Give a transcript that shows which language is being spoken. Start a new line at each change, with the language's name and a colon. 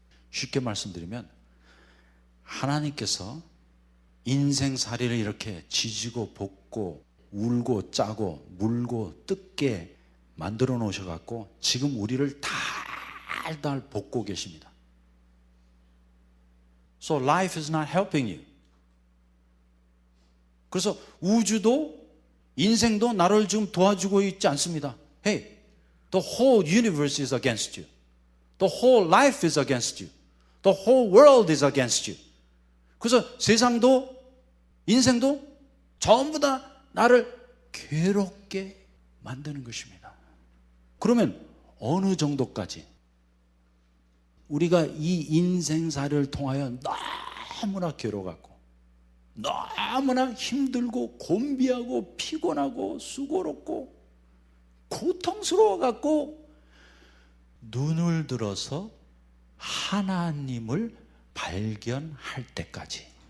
Korean: 쉽게 말씀드리면 하나님께서 인생살이를 이렇게 지지고 볶고 울고 짜고 물고 뜯게 만들어 놓으셔갖고 지금 우리를 달달 볶고 계십니다.
English: So life is not helping you.
Korean: 그래서 우주도 인생도 나를 지금 도와주고 있지 않습니다.
English: Hey, the whole universe is against you. The whole life is against you. The whole world is against you.
Korean: 그래서 세상도 인생도 전부 다 나를 괴롭게 만드는 것입니다. 그러면 어느 정도까지 우리가 이 인생살이를 통하여 너무나 괴로워갖고 너무나 힘들고 곤비하고 피곤하고 수고롭고 고통스러워갖고 눈을 들어서 하나님을 발견할 때까지.